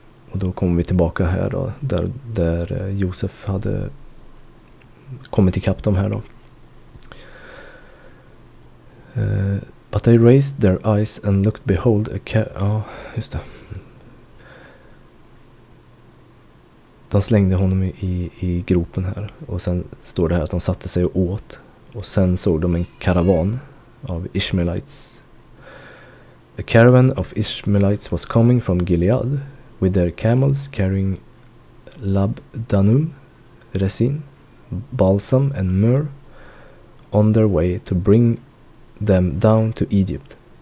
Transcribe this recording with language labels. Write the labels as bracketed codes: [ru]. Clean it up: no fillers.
[sv] Och då kommer vi tillbaka här då, där Josef hade kommit ikapp de här då. [en] But they raised their eyes and looked, behold, [sv] ja, just det. De slängde honom i gropen här. Och sen står det här att de satte sig och åt. Och sen såg de en karavan av Ishmaelites. [en] A caravan of Ishmaelites was coming from Gilead with their camels carrying labdanum, resin, balsam and myrrh on their way to bring them down to Egypt.